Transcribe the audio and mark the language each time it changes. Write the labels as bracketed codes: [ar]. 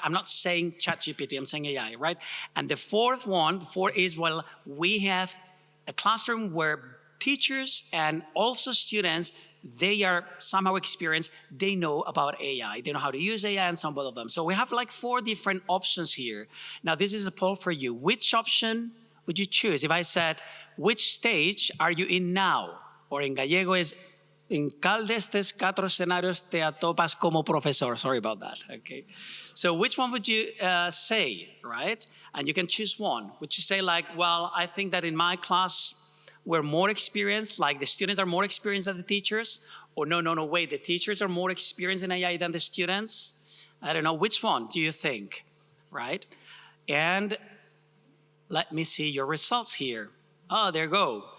[en] I'm not saying ChatGPT, I'm saying AI, right? And the fourth is, well, we have a classroom where teachers and also students, they are somehow experienced, they know about AI. They know how to use AI and some of them. So we have like 4 different options here. Now this is a poll for you. Which option would you choose? If I said, which stage are you in now? Or in Gallego is, [gl] en cal de estos 4 escenarios te atopas como profesor? [en] Sorry about that, okay? So which one would you say, right? And you can choose one. Would you say like, well, I think that in my class, we're more experienced, like the students are more experienced than the teachers? Or no, wait, the teachers are more experienced in AI than the students? I don't know, which one do you think, right? And let me see your results here. Oh, there you go.